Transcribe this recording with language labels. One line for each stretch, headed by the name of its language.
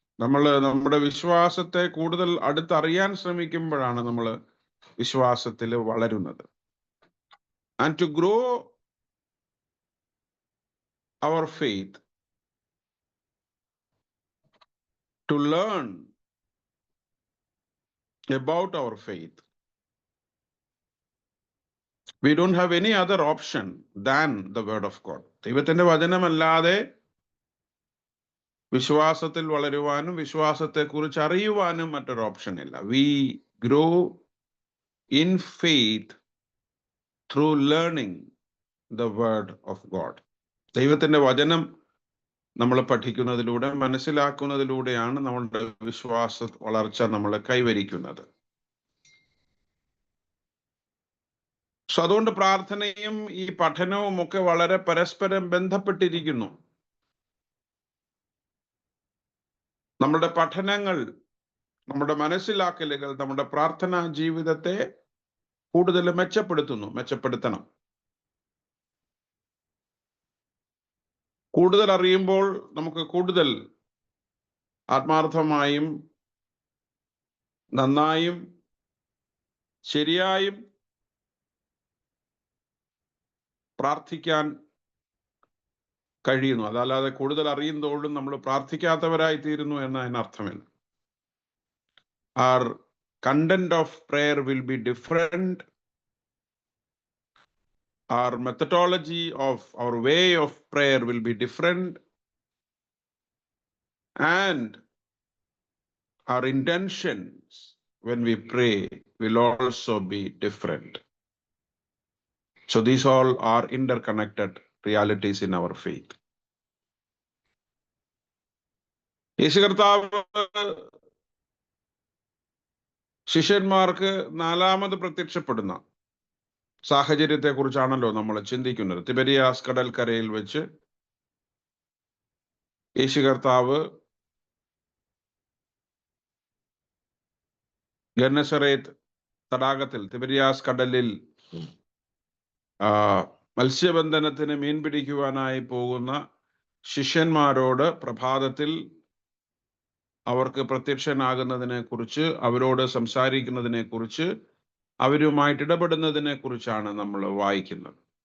Malayalam: നമ്മൾ നമ്മുടെ വിശ്വാസത്തെ കൂടുതൽ അടുത്തറിയാൻ ശ്രമിക്കുമ്പോഴാണ് നമ്മൾ വിശ്വാസത്തിൽ വളരുന്നത്.
English: And to grow our faith, to learn about our faith, we don't have any other option than the word of God.
Malayalam: ദൈവത്തിന്റെ വചനമല്ലാതെ വിശ്വാസത്തിൽ വളരുവാനും വിശ്വാസത്തെ കുറിച്ച് അറിയുവാനും മറ്റൊരു ഓപ്ഷൻ ഇല്ല.
English: We grow in faith through learning the word of God.
Malayalam: ദൈവത്തിന്റെ വചനം നമ്മൾ പഠിക്കുന്നതിലൂടെ, മനസ്സിലാക്കുന്നതിലൂടെയാണ് നമ്മളുടെ വിശ്വാസ വളർച്ച നമ്മൾ കൈവരിക്കുന്നത്. അതുകൊണ്ട് പ്രാർത്ഥനയും ഈ പഠനവും ഒക്കെ വളരെ പരസ്പരം ബന്ധപ്പെട്ടിരിക്കുന്നു. നമ്മുടെ പഠനങ്ങൾ, നമ്മുടെ മനസ്സിലാക്കലുകൾ നമ്മുടെ പ്രാർത്ഥനാ ജീവിതത്തെ കൂടുതൽ മെച്ചപ്പെടുത്തണം. കൂടുതൽ അറിയുമ്പോൾ നമുക്ക് കൂടുതൽ ആത്മാർത്ഥമായും നന്നായും ശരിയായും പ്രാർത്ഥിക്കാൻ കഴിയുന്നു. അതല്ലാതെ കൂടുതൽ അറിയുന്നതോടും നമ്മൾ പ്രാർത്ഥിക്കാത്തവരായി തീരുന്നു എന്നതിനർത്ഥമില്ല.
English: Our content of prayer will be different. Our methodology of our way of prayer will be different. And our intentions when we pray will also be different. So these all are interconnected realities in our faith.
Malayalam: യേശു കർത്താവ് ശിഷ്യന്മാർക്ക് 4ാമത് പ്രത്യക്ഷപ്പെടുന്ന സാഹചര്യത്തെ കുറിച്ചാണല്ലോ നമ്മൾ ചിന്തിക്കുന്നത്. Tiberius കടൽക്കരയിൽ വെച്ച് യേശു കർത്താവ് ഗന്നസറേത്ത് തടാകത്തിൽ, Tiberius കടലിൽ മത്സ്യബന്ധനത്തിന് മീൻ പിടിക്കുവാനായി പോകുന്ന ശിഷ്യന്മാരോട് പ്രഭാതത്തിൽ അവർക്ക് പ്രത്യക്ഷനാകുന്നതിനെ കുറിച്ച്, അവരോട് സംസാരിക്കുന്നതിനെ കുറിച്ച്, അവരുമായിട്ട് ഇടപെടുന്നതിനെ കുറിച്ചാണ് നമ്മൾ വായിക്കുന്നത്.